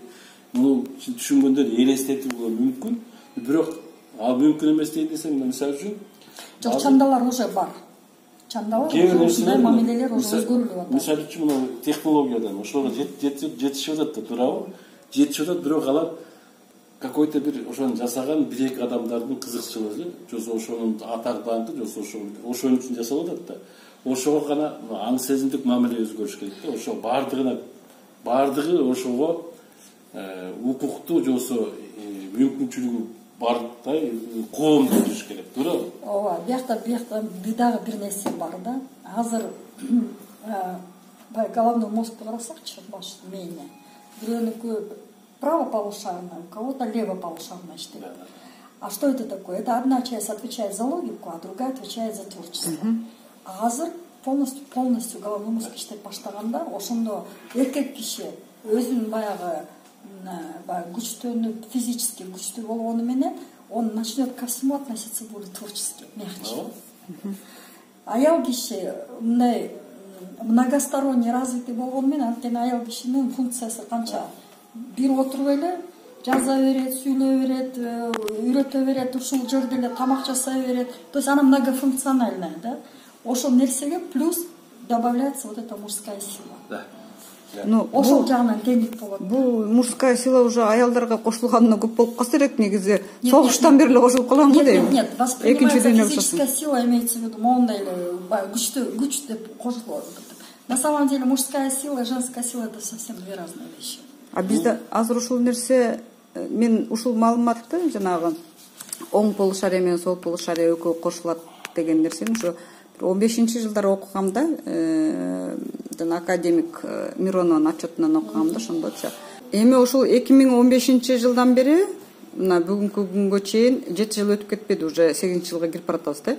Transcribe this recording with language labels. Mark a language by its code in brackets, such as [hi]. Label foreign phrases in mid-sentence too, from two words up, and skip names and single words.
[ky] Муну түшүнгөндөр элестетип болуу мүмкүн. Бирок ал мүмкүн эмес дейт десем, мисалы үчүн жок, чандалар уже бар. Чандалар ушундай мамилелер уже өзгөрүлүп атат. Мисалы үчүн мына технологиядан ошого жетишип атат да, туурабы? Жетишип атат, бирок алар какой-то бир ошону жасаган бир-эки адамдардын кызыкчылыгы, же болбосо ошонун атак даңкы, же болбосо ошон үчүн жасалып атат да. Ошого гана аң сезимдик мамиле өзгөрүш керек да. Ошо баардыгы ошого укуктуу, же болбосо мүмкүнчүлүгү бардай коомдуу болуш керек, туурабы? Ооба, биякта дагы бир нерсе бар да. Азыр головной мозгду карасакчы, баш мээне. Бирөөнүкү правополушарная, [ru] у кого-то левополушарная иштейт. А что это такое? Это одна часть отвечает за логику, а другая отвечает за творчество. [ky] А азыр полностью головной мозг иштеп баштаганда ошондо эркек киши өзүнүн баягы күчтөнүп физически күчтүү болгону менен [ru] он начнет ко всему относиться более творчески, мягче. [ky] Аял киши мындай [ru] многосторонне развитый [ky] болгону менен анткени аял кишинин функциясы канча бир отуруп эле жаза берет, сүйлөй берет, үйрөтө берет, ушул жерде эле тамак жасай берет. [ru] То есть она многофункциональная, да? [ky] Ошол нерсеге [ru] плюс добавляется вот эта мужская сила. Да. [ky] Ошол жагынан теңдик болот. Бул [ru] мужская сила [ky] уже аялдарга кошулганына көп болуп калса керек, негизи согуштан бери эле кошулуп калган го дейм. [ru] Нет, воспринимается физическая сила, имеется в виду [ky] моундай эле күч деп кошулот. [ru] На самом деле мужская сила и женская сила это совсем две разные вещи. [ky] А бизде азыр ушул нерсе, мен ушул маалыматты жанагы оң полушария менен сол полушария экөө кошулат деген нерсени ушу 15-жылдары окугамда, жана академик Миронованын отчетунан окугамда ошондочу. Эми ушул 2015-жылдан бери мына бүгүнкү күнгө чейин 7 жыл өтүп кетпеди, уже 8-жылга кирип баратабыз да.